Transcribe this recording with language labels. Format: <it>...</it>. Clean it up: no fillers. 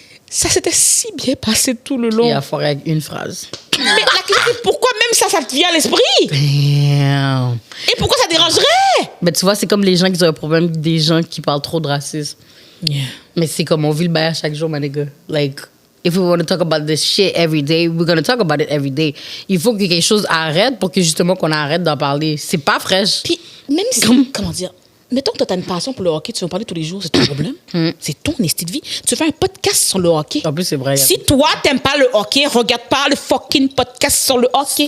<fr>Ça s'était si bien passé tout le long. Il a foiré avec une phrase. Mais la question, c'est pourquoi même ça te vient à l'esprit?</fr> <en>Damn.</en> <fr>Et pourquoi ça dérangerait? Mais tu vois, c'est comme les gens qui ont un problème avec des gens qui parlent trop de racisme.</fr> <en>Yeah.</en> <fr>Mais c'est comme on vit le bail à chaque jour,</fr> <en>my nigga. Like, if we want to talk about this shit every day, we're going to talk about it every day.</en> <fr>Il faut que quelque chose arrête pour que justement qu'on arrête d'en parler. C'est pas fraîche. Puis, même si, comment dire, mettons que tu as une passion pour le hockey, tu veux en parler tous les jours, c'est ton problème. C'est ton estime de vie. Tu fais un podcast sur le hockey. En plus, c'est vrai. Si toi, t'aimes pas le hockey, regarde pas le fucking podcast sur le hockey.</fr>